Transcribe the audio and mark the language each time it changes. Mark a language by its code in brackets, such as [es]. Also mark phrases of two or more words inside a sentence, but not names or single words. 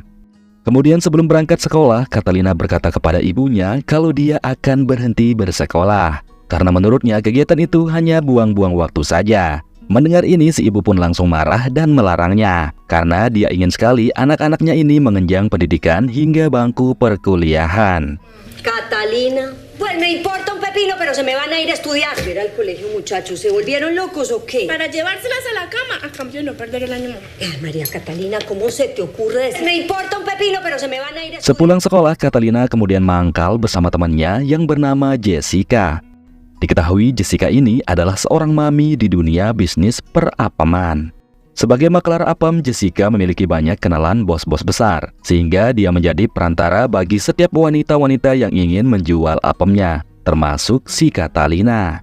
[id] Kemudian sebelum berangkat sekolah, Catalina berkata kepada ibunya kalau dia akan berhenti bersekolah. Karena menurutnya kegiatan itu hanya buang-buang waktu saja. Mendengar ini si ibu pun langsung marah dan melarangnya. Karena dia ingin sekali anak-anaknya ini mengenyang pendidikan hingga bangku perkuliahan. [es] Catalina, pues me importa un pepino, pero se me van a ir a estudiar. Ir al colegio, muchachos, ¿se volvieron locos o qué? Para llevárselas a la cama, a cambio de no perder el año. María Catalina, ¿cómo se te ocurre decir? Me importa un pepino, pero se me van a ir a estudiar. [id] Sepulang sekolah, Catalina kemudian mangkal bersama temannya yang bernama Jessica. Diketahui Jessica ini adalah seorang mami di dunia bisnis perapaman. Sebagai maklar apem, Jessica memiliki banyak kenalan bos-bos besar, sehingga dia menjadi perantara bagi setiap wanita-wanita yang ingin menjual apemnya, termasuk si Catalina.